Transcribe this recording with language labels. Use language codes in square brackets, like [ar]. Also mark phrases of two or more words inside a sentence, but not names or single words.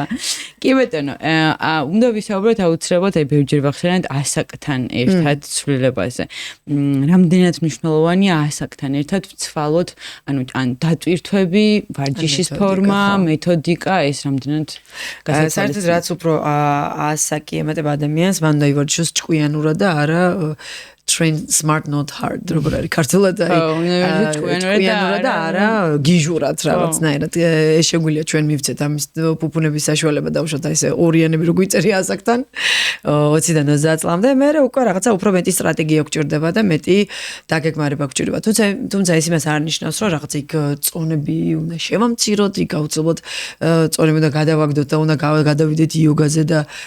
[ka] კი ბატონო, უნდა ვისაუბროთ აუცილებლად აი ბევრჯერ ვახსენეთ ასაკთან ერთად ცვლილებაზე. რამდენად მნიშვნელოვანია ასაკთან ერთად ვცვალოთ, ანუ ან დატვირთვები, ვარჯიშის ფორმა, მეთოდიკა, ეს რამდენად გასაცვალეს. საერთოდ რაც უფრო ასაკი ემატება ადამიანს, მან უნდა ივარჯიშოს ჭკვიანურად და არა [en] train smart not hard [ka] როგორ არის ქართულად აი ჭკვიანურად და არა გიჟურად რაღაცნაირად ეს შეგვიძლია ჩვენ მივცეთ ამის პუპუნების საშუალება დავუშვათ აი ესე ორიანები რო გვიწერია ასაკთან 20-დან 30 წლამდე მე უკვე რაღაცა უფრო მეტი სტრატეგია გვჭირდება და მეტი დაგეგმარება გვჭირდება თუმცა ეს იმას არ ნიშნავს რომ რაღაცა იქ წონები უნდა შევამციროთ იქ აუცილებლად წონები უნდა გადავაგდოთ და უნდა გადავიდეთ იოგაზე და